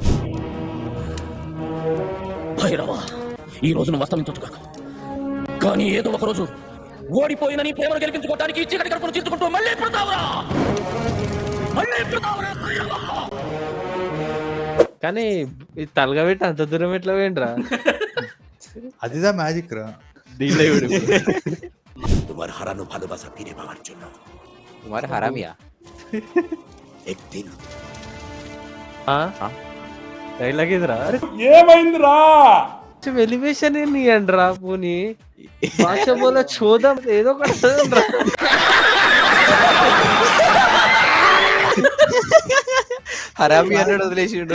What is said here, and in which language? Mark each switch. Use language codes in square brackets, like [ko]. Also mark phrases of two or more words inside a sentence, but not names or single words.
[te] భైరవా, ఈ రోజు నువ్వు అస్తమించొచ్చు కాక, కానీ ఏదో ఒక రోజు ఓడిపోయిన నీ ప్రేమను గెలిపించుకోవడానికి చీకటి కడుపును చీల్చుకుంటూ మళ్ళీ పుడతావురా, మళ్ళీ పుడతావురా భైరవా. కానీ ఇది తలగబెట్టి అంత దూరం ఎట్లా పోయిండ్రా? అదిదా మ్యాజిక్ రా. [bn] তোমার হারানো ভালোবাসা ফিরে পাওয়ার জন্য [te] కుమార్ హరామియా [bn] একদিন [te] డైలాగ్ ఎదురా. ఎలివేషన్ ఏంటి రా పోనీ భాష బోల చూద్దాం ఏదో ఒకటి రా. హరామి అన్నాడు వదిలేసిండు.